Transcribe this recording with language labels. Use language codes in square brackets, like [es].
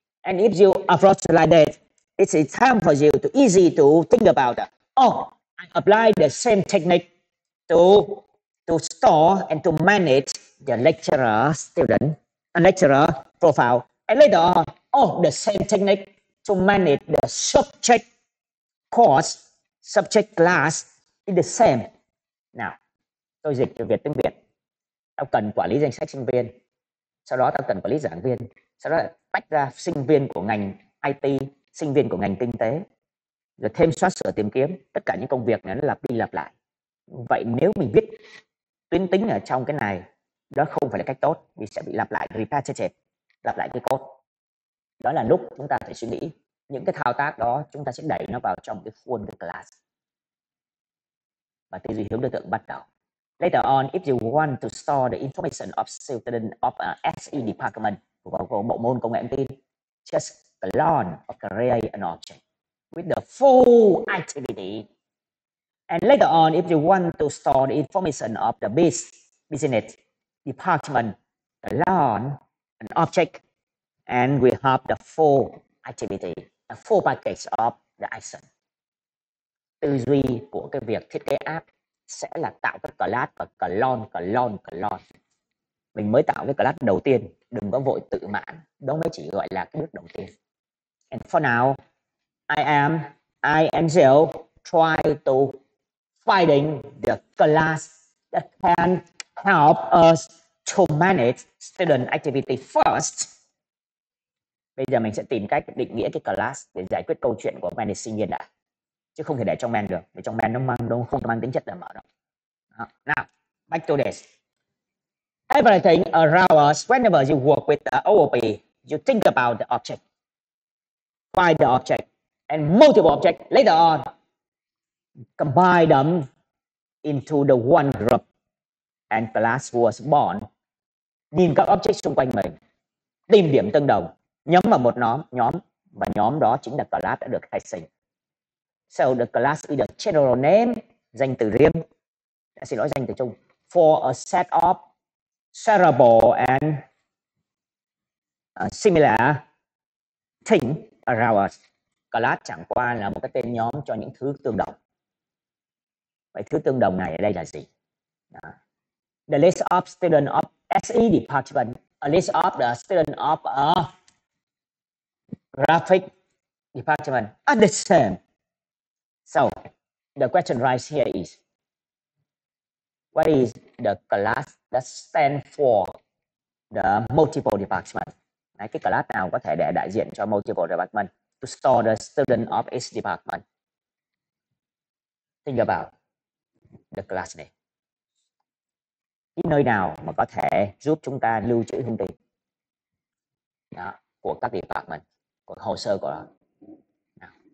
[en] And if you approach like that, it's a time for you to easy to think about, oh, I apply the same technique to store and to manage the lecturer student, a lecturer profile. And later on, oh, the same technique to manage the subject course, subject class is the same. [vi] Nào, tôi dịch từ Việt tiếng Việt. Tao cần quản lý danh sách sinh viên, sau đó tao cần quản lý giảng viên, sau đó tách ra sinh viên của ngành IT, sinh viên của ngành kinh tế, rồi thêm xóa sửa tìm kiếm. Tất cả những công việc này nó lặp đi lặp lại. Vậy nếu mình viết tuyến tính ở trong cái này, đó không phải là cách tốt, vì sẽ bị lặp lại repetitive, lặp lại cái code. Đó là lúc chúng ta phải suy nghĩ những cái thao tác đó chúng ta sẽ đẩy nó vào trong cái khuôn cái class. Và tư duy hướng đối tượng bắt đầu. [en] Later on, if you want to store the information of student of SE department [vi] của bộ môn công nghệ thông tin, [en] just clone or create an object with the full activity. And later on, if you want to store the information of the business department, clone an object and we have the full activity, a full package of the action. [vi] Tư duy của cái việc thiết kế app sẽ là tạo các class và clone. Mình mới tạo cái class đầu tiên, đừng có vội tự mãn, đó mới chỉ gọi là cái bước đầu tiên. [en] And for now, I and Jill try to finding the class that can help us to manage student activity first. [vi] Bây giờ mình sẽ tìm cách định nghĩa cái class để giải quyết câu chuyện của manage sinh viên đã, chứ không thể để trong main được, vì trong main nó không mang tính chất là mở rộng. [en] Now, back to this. Everything around us, whenever you work with the OOP, you think about the object, find the object, and multiple objects. Later on, combine them into the one group, and class was born. [vi] Nhìn các object xung quanh mình, tìm điểm tương đồng, nhắm vào một nhóm, và nhóm đó chính là class đã được khai sinh. [en] So the class is the general name, [vi] danh từ riêng, xin lỗi, danh từ chung, [en] for a set of shareable and similar things around us. [vi] Class chẳng qua là một cái tên nhóm cho những thứ tương đồng. Vậy thứ tương đồng này ở đây là gì? Đó. [en] The list of students of SE department, a list of the students of a graphic department are the same. So the question right here is, what is the class that stands for the multiple department? [vi] Đấy, cái class nào có thể để đại diện cho [en] multiple department to store the student of each department? Think about the class [vi] này. Cái nơi nào mà có thể giúp chúng ta lưu trữ thông tin đó, của các department, của hồ sơ của nó.